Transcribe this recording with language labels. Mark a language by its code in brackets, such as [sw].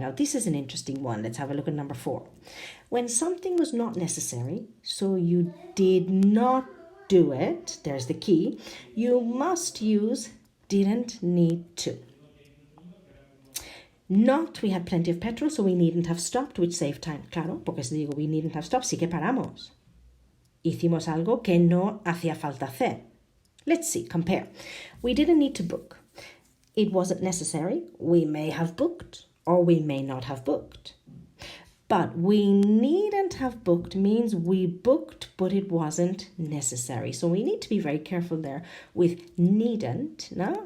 [en] Now, this is an interesting one. Let's have a look at number 4. When something was not necessary, so you did not do it, there's the key, you must use didn't need to. Not, we had plenty of petrol, so we needn't have stopped, which saved time. [es] Claro, porque si digo [en] we needn't have stopped, [es] sí que paramos. Hicimos algo que no hacía falta hacer. [en] Let's see, compare. We didn't need to book. It wasn't necessary. We may have booked or we may not have booked. But we needn't have booked means we booked, but it wasn't necessary. So we need to be very careful there with needn't, no?